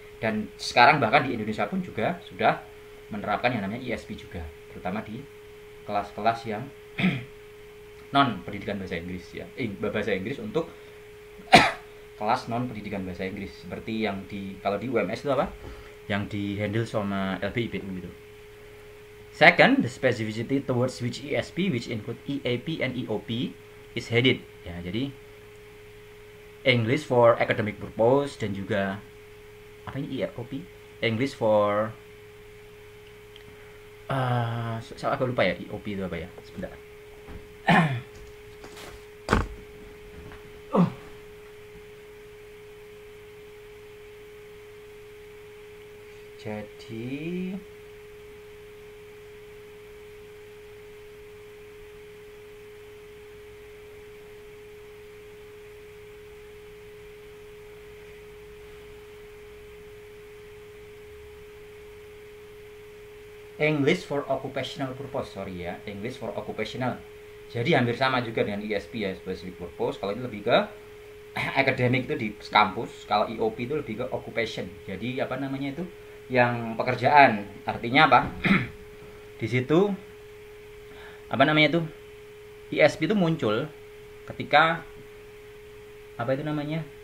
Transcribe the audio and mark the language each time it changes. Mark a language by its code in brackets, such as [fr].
[id] Dan sekarang bahkan di Indonesia pun juga sudah menerapkan yang namanya ESP juga, terutama di kelas-kelas yang non pendidikan bahasa Inggris ya, bahasa Inggris untuk kelas non pendidikan bahasa Inggris, seperti yang kalau di UMS itu apa, yang di handle sama LBIPU gitu. [en] Second, the specificity towards which ESP, which include EAP and EOP, is headed. [id] Ya, jadi [en] English for academic purpose [id] dan juga apa ini EOP? [en] English for [id] saya agak lupa ya EOP itu apa ya. Sebentar. Jadi [en] English for occupational purpose, sorry ya, English for occupational. [id] Jadi hampir sama juga dengan ESP ya, [en] specific purpose. [id] Kalau ini lebih ke academic itu di kampus, kalau EOP itu lebih ke occupation. Jadi apa namanya itu? Yang pekerjaan. Artinya apa? Di situ apa namanya itu? ESP itu muncul ketika apa itu namanya?